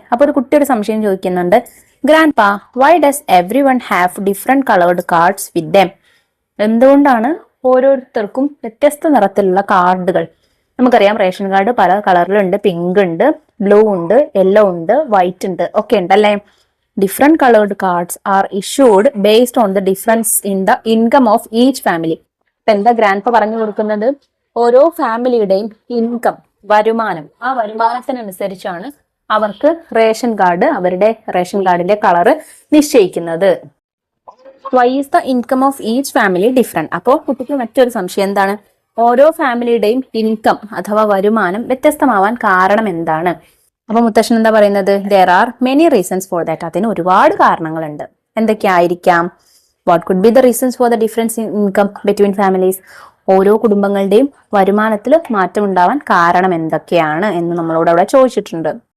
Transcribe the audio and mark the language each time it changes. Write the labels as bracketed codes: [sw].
[ml] അപ്പൊ ഒരു കുട്ടി ഒരു സംശയം ചോദിക്കുന്നുണ്ട്, [en] Grandpa, why does everyone have different coloured cards with them? [ml] എന്തുകൊണ്ടാണ് ഓരോരുത്തർക്കും വ്യത്യസ്ത നിറത്തിലുള്ള കാർഡുകൾ? നമുക്കറിയാം റേഷൻ കാർഡ് പല കളറിലുണ്ട്. പിങ്ക് ഉണ്ട്, ബ്ലൂ ഉണ്ട്, യെല്ലോ ഉണ്ട്, വൈറ്റ് ഉണ്ട്, ഒക്കെ ഉണ്ട് അല്ലേ. [en] Different colored cards are issued based on the difference in the income of each family. [ml] ഇപ്പൊ എന്താ ഗ്രാൻഡ് പറഞ്ഞു കൊടുക്കുന്നത്? ഓരോ ഫാമിലിയുടെയും ഇൻകം, വരുമാനം, ആ വരുമാനത്തിനനുസരിച്ചാണ് അവർക്ക് റേഷൻ കാർഡ്, അവരുടെ റേഷൻ കാർഡിന്റെ കളറ് നിശ്ചയിക്കുന്നത്. [en] Why is the income of each family different? [ml] അപ്പോൾ കുട്ടിക്ക് മറ്റൊരു സംശയം എന്താണ്? ഓരോ ഫാമിലിയുടെയും ഇൻകം അഥവാ വരുമാനം വ്യത്യസ്തമാവാൻ കാരണം എന്താണ്? അപ്പൊ മുത്തശ്ശൻ എന്താ പറയുന്നത്? [en] There are many reasons for that. [ml] അതിന് ഒരുപാട് കാരണങ്ങളുണ്ട്. എന്തൊക്കെയായിരിക്കാം? [en] What could be the reasons for the difference in income between families? [ml] ഓരോ കുടുംബങ്ങളുടെയും വരുമാനത്തിൽ മാറ്റം ഉണ്ടാവാൻ കാരണം എന്തൊക്കെയാണ് എന്ന് നമ്മളോട് അവിടെ ചോദിച്ചിട്ടുണ്ട്.